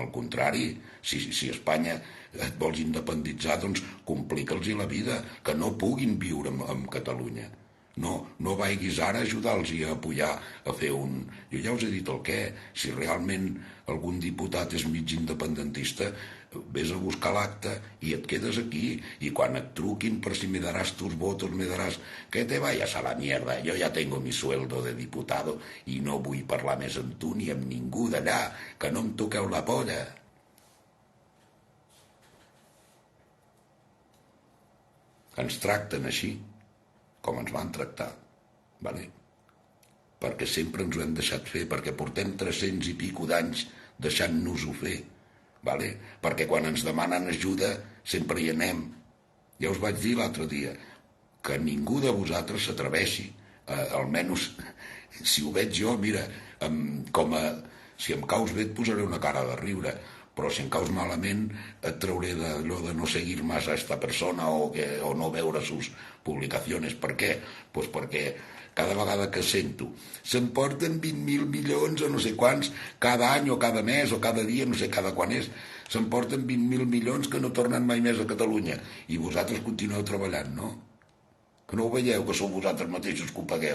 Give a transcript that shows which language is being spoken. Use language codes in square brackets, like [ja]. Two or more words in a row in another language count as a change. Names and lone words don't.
[ca] Al contrari, si Espanya et vols independitzar, doncs complica'ls la vida, que no puguin viure en Catalunya. No vaiguis ara a ajudar-los i a apoyar, a fer un... Jo ja us he dit el què. Si realment algun diputat és mig independentista, Ves a buscar l'acte i et quedes aquí, i quan et truquin per si [es] me darás tus votos, me darás... Que te vayas a la mierda, yo ya tengo mi sueldo de diputado [ca] i no vull parlar més amb tu ni amb ningú d'allà, que no em toqueu la polla. Ens tracten així, com ens van tractar, vale? Perquè sempre ens ho hem deixat fer, perquè portem 300 i pico d'anys deixant-nos-ho fer, vale? Perquè quan ens demanen ajuda sempre hi anem. Ja us vaig dir l'altre dia que ningú de vosaltres s'atreveixi, almenys si ho veig jo, mira, si em caus bé et posaré una cara de riure, però si em caus malament et trauré d'allò de no seguir [es] más a esta persona [ca] o no veure [es] sus publicaciones. [ca] Per què? Pues perquè cada vegada que sento s'emporten 20.000 milions o no sé quants cada any o cada mes o cada dia, no sé cada quan és, s'emporten 20.000 milions que no tornen mai més a Catalunya i vosaltres continueu treballant, no? Que no ho veieu, que sou vosaltres mateixos que ho pagueu?